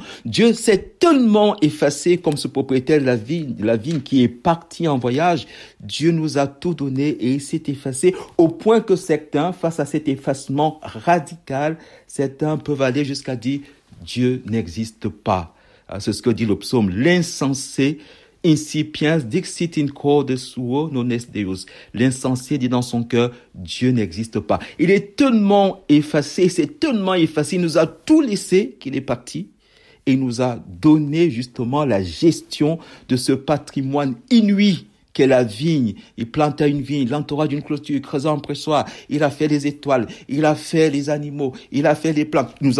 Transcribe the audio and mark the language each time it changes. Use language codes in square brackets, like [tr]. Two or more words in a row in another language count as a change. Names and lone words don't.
[fr] Dieu s'est tellement effacé comme ce propriétaire de la vigne qui est parti en voyage. Dieu nous a tout donné et il s'est effacé au point que certains, face à cet effacement radical, certains peuvent aller jusqu'à dire, Dieu n'existe pas. C'est ce que dit le psaume. [la] L'insensé Incipiens dixit in corde suo non est Deus. [fr] L'insensé dit dans son cœur, Dieu n'existe pas. Il est tellement effacé, c'est tellement effacé, il nous a tout laissé qu'il est parti et il nous a donné justement la gestion de ce patrimoine inouï qu'est la vigne. Il planta une vigne, il l'entoura d'une clôture, il creusa un pressoir, il a fait les étoiles, il a fait les animaux, il a fait les plantes.